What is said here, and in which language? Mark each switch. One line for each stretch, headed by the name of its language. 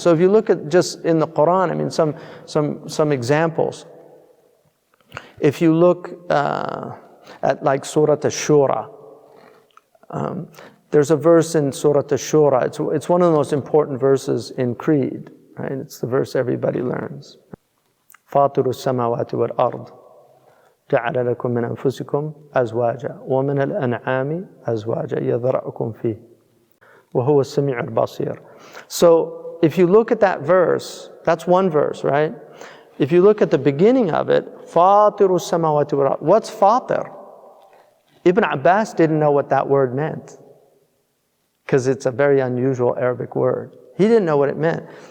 English: So if you look at just in the Quran, some examples. If you look at like Surah Ash-Shura, there's a verse in Surah Ash-Shura. It's one of the most important verses in Creed, right? It's the verse everybody learns.
Arabic: فاطر السماوات والأرض جعل لكم من أنفسكم أزواجا ومن الأنعام أزواجا يذرأكم فيه وهو السميع البصير.
English: So if you look at that verse, that's one verse, right? If you look at the beginning of it,
Arabic: فاطر السماوات والأرض.
English: What's fatir? Ibn Abbas didn't know what that word meant, because it's a very unusual Arabic word. He didn't know what it meant.